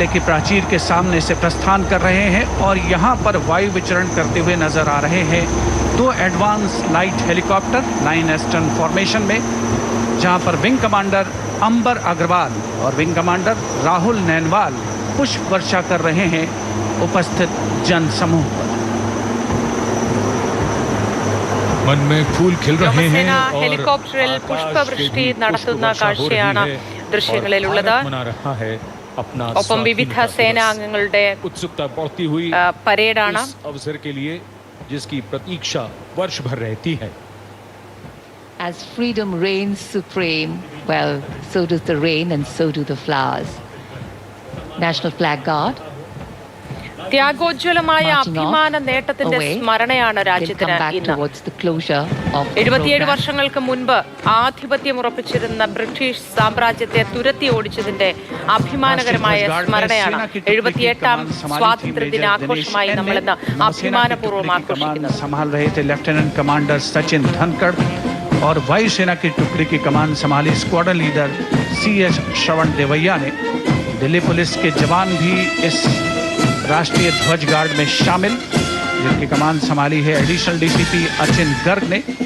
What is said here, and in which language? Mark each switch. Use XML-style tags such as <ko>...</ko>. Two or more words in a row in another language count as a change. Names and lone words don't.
<hi>की प्राचीर के सामने से प्रस्थान कर रहे हैं और यहां पर वायु विचरण करते हुए नजर आ रहे हैं 2</hi> <en>advance light helicopter</en> <hi>9</hi> <en>eastern formation</en> <hi>में, जहां पर</hi> <en>wing commander</en> <hi>अंबर अग्रवाल और</hi> <en>wing commander</en> <hi>राहुल नैनवाल पुष्प वर्षा कर रहे हैं उपस्थित जन समूह पर। मन में फूल खिल रहे हैं</hi> <ml>വ്യോമസേന</ml> <hi>और</hi> <ml>ഹെലികോപ്റ്ററിൽ</ml> <hi>आकाश</hi> <ml>പുഷ്പവൃഷ്ടി</ml> <hi>से भी</hi> <ml>നടത്തുന്ന</ml> <hi>पुष्प वर्षा हो</hi> <ml>കാഴ്ചയാണ്</ml> <hi>रही है</hi> <ml>ദൃശ്യങ്ങളിലുള്ളത്.</ml> <hi>और भारत मना रहा है अपना</hi> <ml>ഒപ്പം വിവിധ</ml> <hi>स्वाधीनता</hi> <ml>സേനാംഗങ്ങളുടെ</ml> <hi>दिवस। उत्सुकता बढ़ती हुई</hi> <ml>പരേഡാണ്.</ml> <hi>इस अवसर के लिए जिसकी प्रतीक्षा वर्ष भर रहती है।</hi> <en>As freedom reigns supreme, well, so does the rain and so do the flowers. National Flag Guard</en> <ml>ത്യാഗോജ്വലമായ</ml> <en>marching</en> <ml>അഭിമാന</ml> <en>off</en> <ml>നേട്ടത്തിന്റെ</ml> <en>away.</en> <ml>സ്മരണയാണ്</ml> <en>They'll come</en> <ml>രാജ്യത്തിന്</ml> <en>back</en> <ml>ഇന്ന്.</ml> <en>towards the closure of the</en> <ml>77</ml> <en>program.</en> <ml>വർഷങ്ങൾക്ക് മുൻപ് ആധിപത്യം ഉറപ്പിച്ചിരുന്ന ബ്രിട്ടീഷ് സാമ്രാജ്യത്തെ തുരത്തി ഓടിച്ചതിന്റെ അഭിമാനകരമായ സ്മരണയാണ് 78ാം സ്വാതന്ത്ര്യ ദിനാഘോഷമായി നമ്മൾ ഇന്ന് അഭിമാനപൂർവ്വം ആഘോഷിക്കുന്നത്.</ml> <hi>संभाल रहे थे</hi> <en>lieutenant commander</en> <hi>सचिन धनखड़ और वायुसेना की टुकड़ी की कमान संभाली</hi> <en>squadron leader</en> <hi>CS श्रवण देवैया ने। दिल्ली पुलिस के जवान भी इस राष्ट्रीय ध्वज गार्ड में शामिल, जिनकी कमान संभाली है</hi> <en>additional DCP</en> <hi>अचिन गर्ग ने।</hi>